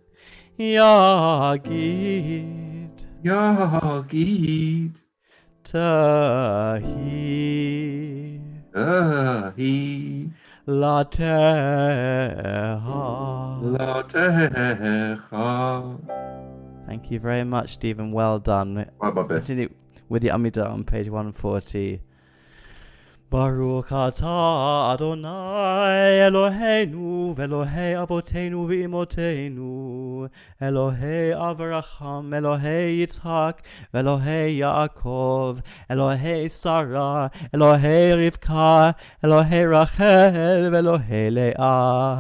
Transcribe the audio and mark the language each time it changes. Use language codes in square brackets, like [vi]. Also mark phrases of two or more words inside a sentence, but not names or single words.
[he] Yagid. Yagid. Tahi. Tahi. Lateha. Lateha. [en] Thank you very much, Stephen. Well done. My best. Continue with the Amidah on page 140. [he] ברוך אתה ה׳ אלהינו ואלהי אבותינו ואמותינו אלהי אברהם אלהי יצחק ואלהי יעקב אלהי שרה אלהי רבקה אלהי רחל ואלהי לאה